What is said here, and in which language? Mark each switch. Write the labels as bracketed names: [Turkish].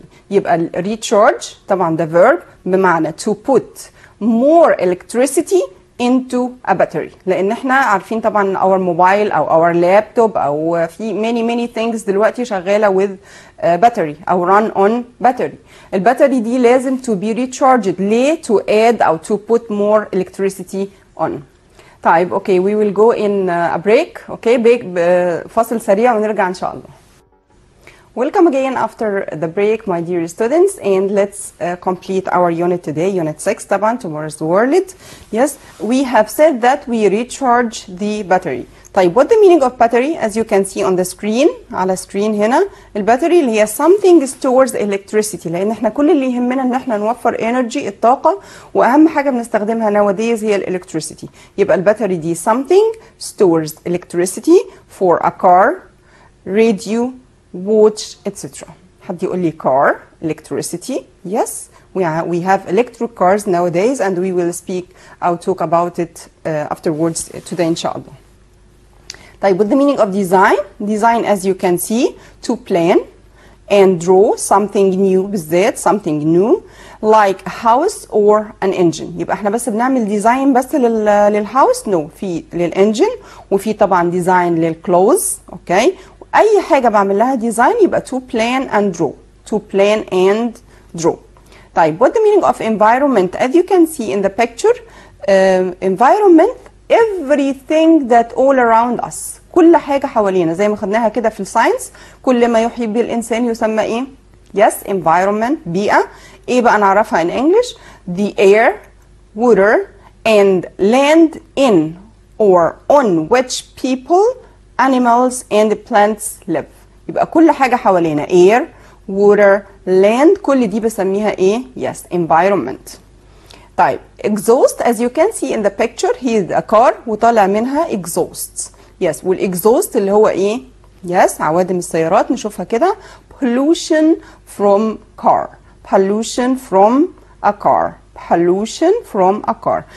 [Arabic] يبقى recharge طبعا ده verb بمعنى [English] to put more electricity into a battery, [Arabic] لان احنا عارفين طبعا [English] our mobile او our laptop او في many things [Arabic] دلوقتي شغالة [English] with battery او run on battery. [Arabic] الباتري دي لازم [English] to be recharged. ليه؟ to add او to put more electricity on. طيب okay, we will go in a break. [Arabic] اوكي, فاصل سريع ونرجع ان شاء الله. [English] Welcome again after the break, my dear students, and let's complete our unit today, unit 6 [Arabic] طبعا [English] tomorrow's world. Yes, we have said that we recharge the battery. [Arabic] طيب [English] what the meaning of battery? As you can see on the screen, [Arabic] على screen هنا, الباتري اللي هي [English] something stores electricity, [Arabic] لان احنا كل اللي يهمنا ان احنا نوفر energy, الطاقة, واهم حاجة بنستخدمها [English] nowadays [Arabic] هي electricity. يبقى الباتري دي [English] something stores electricity for a car, radio, watch, etc. [Arabic] حد يقول لي car, electricity. [English] Yes, we have electric cars nowadays, and we will speak or talk about it afterwards today [Arabic] إن شاء الله. [English] طيب, with the meaning of design, as you can see, to plan, and draw something new [Arabic] بالذات [English] something new like a house or an engine. [Arabic] يبقى احنا بس بنعمل ديزاين بس للهاوس؟ no، في للانجن وفي طبعا ديزاين للكلوز. اوكي، اي حاجه بعمل لها ديزاين يبقى [English] to plan and draw. to plan and draw. [Arabic] طيب [English] what the meaning of environment? As you can see in the picture, environment everything that all around us. [Arabic] كل حاجة حوالينا زي ما خدناها كده في الساينس، كل ما يحيط به الإنسان يسمى إيه؟ [English] yes environment، [Arabic] بيئة. إيه بقى نعرفها [English] in English؟ the air, water and land in or on which people, animals and plants live. [Arabic] يبقى كل حاجة حوالينا [English] air, water, land، [Arabic] كل دي بسميها إيه؟ [English] yes environment. طيب exhaust as you can see in the picture here's a car [Arabic] وطالع منها [English] exhausts. [Arabic] yes والاكزوست اللي هو ايه؟ yes عوادم السيارات. [English] نشوفها كده pollution from car، pollution from a car، pollution from a car.